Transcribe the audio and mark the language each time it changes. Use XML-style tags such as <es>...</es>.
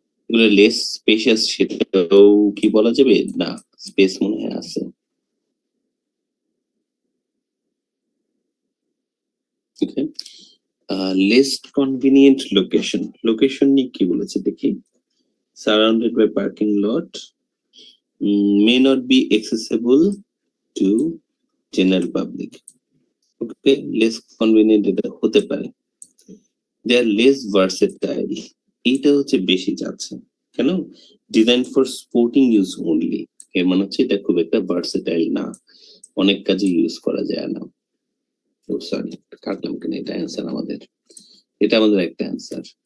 <bn>এগুলো less spacious সেটাও কি বলা যাবে না, স্পেস মনে হয় আছে। লেস কনভিনিয়েন্ট লোকেশন, লোকেশন নিয়ে কি বলেছে দেখি।</bn> <en>Surrounded by parking lot, may not be accessible to general public.</en> <bn>Okay, less convenient এটা হতে পারে।</bn> <en>they are less versatile,</en> <bn>এইটা হচ্ছে বেশি যাচ্ছে কেন,</bn> <en>design for sporting use only,</en> <bn>এর মানে হচ্ছে এটা খুব একটা ভার্সেটাইল না, অনেক কাজে ইউজ করা যায় না। সরি, কাটলাম কেন, এটা অ্যান্সার আমাদের, এটা আমাদের একটা অ্যান্সার।</bn>